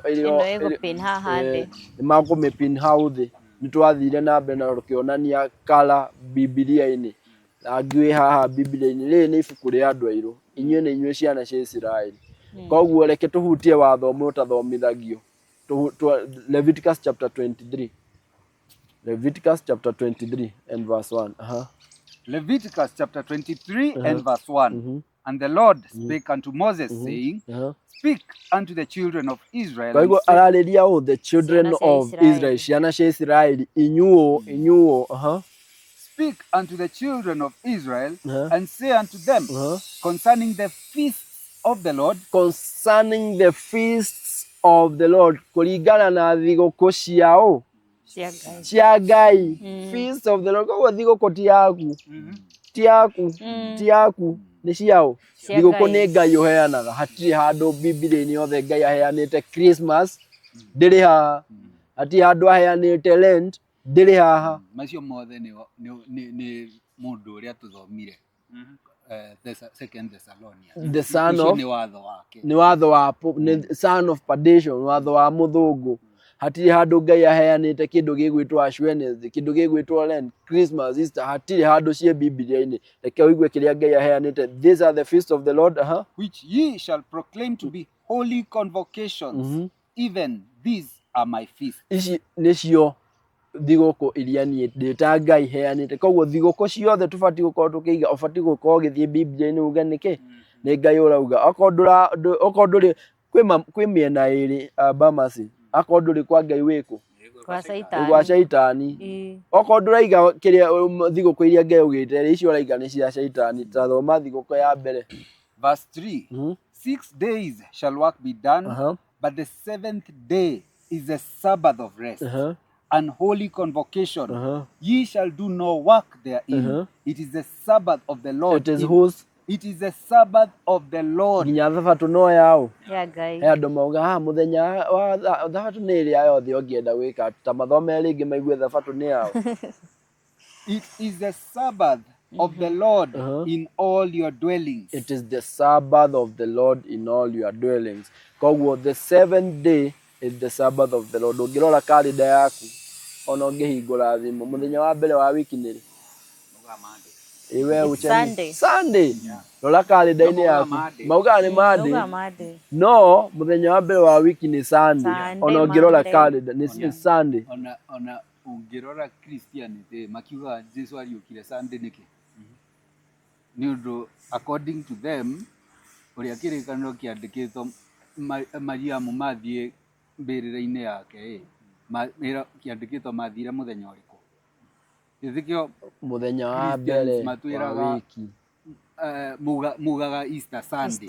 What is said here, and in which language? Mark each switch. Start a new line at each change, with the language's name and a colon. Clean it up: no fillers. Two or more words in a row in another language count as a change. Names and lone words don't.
Kikuyu: pin haha ndi makumipin hauthi nitwathire na mbere na rukionania kala Biblia-ini agwe haha Biblia-ini ri ni ibuku ri andu airu inyuĩ nĩ inyuĩ ciana cia Israeli koguo reke tuhutie watho ũmwe ũtathomithagio
English: Leviticus chapter 23 Leviticus chapter 23 and verse 1 Leviticus chapter 23 and verse 1 and the Lord spake unto Moses saying speak unto the children of Israel
Kikuyu: koguo ararĩria
English: the children of Israel
Kikuyu: ciana cia Israeli inyuo
English: speak unto the children of Israel and say unto them concerning the feasts of the Lord
Kikuyu: kuringana na thigũkũ ciao cia Ngai
English: feast of the Lord koguo thigũkũ
Kikuyu: ti yaku ni ciao thigũkũ nĩ Ngai ũheanaga hatirĩ handũ Biblia-inĩ yothe Ngai aheanĩte Christmas ndĩrĩ haha hatirĩ handũ aheanĩte Lent ndĩrĩ haha macio mothe ni mundu uria tuthomire
English: second Thessalonians the son of
Kikuyu: ni watho wake ni watho wa
English: son of perdition
Kikuyu: watho wa muthungu hatirĩ handũ Ngai aheanĩte kĩndũ gĩgwĩtwo
English: Ash Wednesday
Kikuyu: kĩndũ gĩgwĩtwo Lent Christmas Easter hatirĩ handũ cie Biblia-inĩ reke ũigue kĩrĩa Ngai aheanĩte
English: these are the feasts of the Lord which ye shall proclaim to be holy convocations even these are my feasts
Kikuyu: ici nĩcio thigũkũ iria niĩ ndĩta Ngai heanĩte koguo thigũkũ ciothe tubati gũkorwo tukĩiga ubati gũkorwo gĩthiĩ Biblia-inĩ uge nĩkĩ nĩ Ngai ũrauga okorwo ndũrĩ kwĩ mĩena ĩrĩ bamasi okorwo ndũrĩ kwa Ngai wĩkũ gwa Shaitani okorwo ndũraiga kĩrĩa thigũkũ iria Ngai augĩte icio ũraiga nĩ cia Shaitani ta thoma thigũkũ ya mbere
English: verse 3 6 days shall work be done but the seventh day is the Sabbath of rest an holy convocation ye shall do no work therein it is the Sabbath of the Lord it is whose It is the Sabbath of the Lord.
Kikuyu: Nginya thabatũ no yao. Ya Ngai. He andũ mauga mũthenya wa thabatũ nĩ ĩrĩa yothe ũngĩenda gwĩka ta mathome rĩngĩ maigue thabatũ nĩ yao.
English: It is the Sabbath of the Lord in all your dwellings. It is the Sabbath of the Lord in all your dwellings. Koguo the seventh day is the Sabbath of the Lord.
Kikuyu: Ũngĩrora kalenda yaku ona ũngĩhingũra thimũ mũthenya wa mbere wa wiki nĩ rĩ? Sunday. Rora kalenda-inĩ yaku maugaga nĩ Monday. No mũthenya wa mbere wa wiki nĩ Sunday. Ona ũngĩrora kalenda nĩ Sunday. Ona ũngĩrora Christianity makiuga Jesu ariũkire Sunday nĩkĩ? Nĩ ũndũ
English: according to them
Kikuyu: ũrĩa kĩrĩkanĩro kĩandĩkĩtwo Mariamu mathiĩ mbĩrĩra-inĩ yake kĩandĩkĩtwo mathire mũthenya ũrĩkũ? Gĩthikio mũthenya wa mbere wa wiki mugaga Easter Sunday.